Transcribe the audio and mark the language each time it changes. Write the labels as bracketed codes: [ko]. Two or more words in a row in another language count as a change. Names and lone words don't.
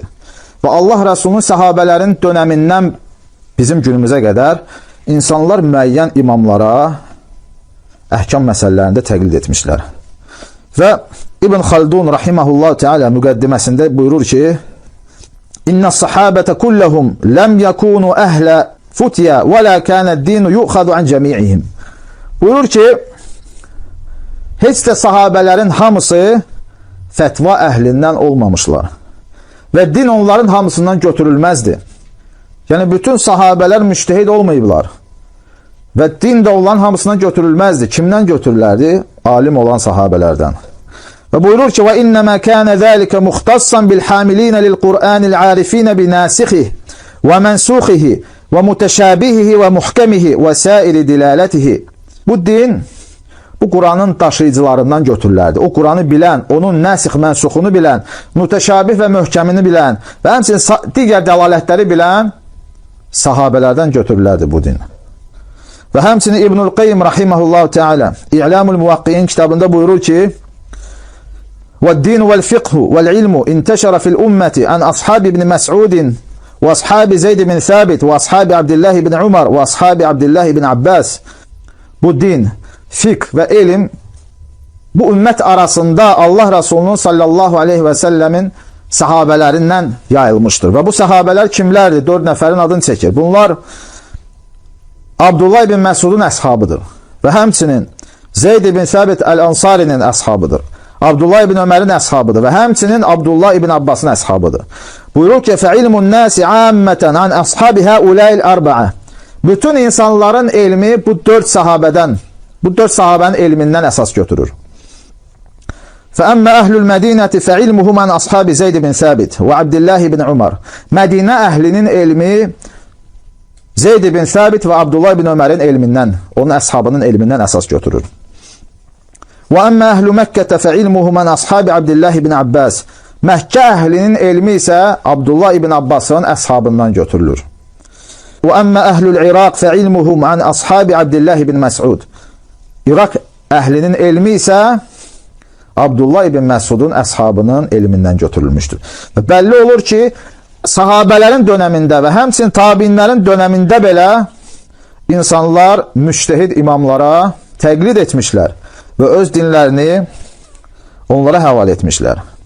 [az] Və Allah Rasulunun sahabələrin dönəmindən bizim günümüzə qədər insanlar müəyyən imamlara əhkam məsələlərində təqlid etmişlər. Və İbn Xaldun rahimehullah teala müqəddiməsində buyurur ki, [ar] إن الصحابة كلهم لم يكونوا أهل فتيا ولا كان الدين يؤخذ عن جميعهم. [az] Buyurur ki, heç də sahabələrin hamısı fətva əhlindən olmamışlar. Və din onların hamısından götürülməzdi. Yəni, bütün sahabələr müştehid olmayıblar. Və din də onların hamısından götürülməzdi. Kimdən götürülərdi? Alim olan sahabələrdən. Və buyurur ki, [ar] وَاِنَّمَا كَانَ ذَٰلِكَ مُخْتَصًّا بِالْحَامِلِينَ لِلْقُرْآنِ الْعَارِفِينَ بِنَاسِخِهِ وَمَنْسُوخِهِ وَمُتَشَابِهِهِ وَمُحْكَمِهِ وَسَائِرِ دِلَالَتِهِ. [az] Bu din, bu Quranın daşıyıcılarından götürülərdi. O Quranı bilən, onun nəsix mənsuxunu bilən, mütəşabih və möhkəmini bilən və həmçinin digər dəlalətləri bilən sahabələrdən götürülərdi bu din. Və həmçinin İbnül Qayyim [ar] رحمه الله تعالى [az] İ'lamul Muvaqqi'in kitabında buyurur ki, [ar] وَالدِّينُ وَالْفِقْهُ وَالْعِلْمُ انْتَشَرَ فِي الْأُمَّةِ عَنْ أَصْحَابِ بْنِ مَسْعُودٍ وَأَصْحَابِ زَيْدِ بْنِ ثَابِتٍ وَأَصْحَابِ عَبْدِ اللّٰهِ بْنِ عُمَرٍ وَأَصْحَابِ عَبْدِ اللّٰهِ بْنِ عَبَّاسٍ. [az] Bu din, fiqh və elm bu ümmət arasında Allah Resulunun [ar] صلى الله عليه وسلم [az] sahabələrindən yayılmışdır. Və bu sahabələr kimlərdir? 4 nəfərin adını çəkir. Bunlar Abdullah ibn Məsudun əshabıdır. Və həmçinin Zeyd ibn Səbit Əl-Ansarinin əshabıdır. Abdullah ibn Ömərin əshabıdır və həmçinin Abdullah ibn Abbasın əshabıdır. Buyurur ki, [ar] فَعِلْمُ النَّاسِ عَامَّةً عَنْ أَصْحَابِ هَؤُلَاءِ الْأَرْبَعَةِ. [az] Bütün insanların elmi bu 4 sahabədən, bu 4 sahabənin elmindən əsas götürür. [ar] فَأَمَّا أَهْلُ الْمَدِينَةِ فَعِلْمُهُمْ عَنْ أَصْحَابِ زَيْدِ بِنْ ثَابِتِ وَعَبْدِاللّٰهِ بِنْ عُمَرٍ. [az] Mədinə əhlinin elmi Zeyd ibn Səbit və Abdullah ibn Ömərin elmindən, onun əshabının elmindən əsas götürür. [ar] وَأَمَّا أَهْلُ مَكَّةَ فَعِلْمُهُمْ عَنْ أَصْحَابِ عَبْدِ اللّٰهِ بِنْ عَبَّاسٍ. [az] Məkkə əhlinin elmi isə Abdullah ibn Abbasın əshabından götürülür. [ar] وَأَمَّا أَهْلُ الْعِرَاقِ فَعِلْمُهُمْ عَنْ أَصْحَابِ عَبْدِ اللّٰهِ بِنْ مَسْعُودٍ. [az] İraq əhlinin elmi isə Abdullah ibn Məsudun əshabının elmindən götürülmüşdür. Və bəlli olur ki, sahabələrin dönəmində və həmçinin tabinlərin dönəmində belə insanlar müştehid imamlara təqlid etmişlər və öz dinlərini onlara həvalə etmişlər.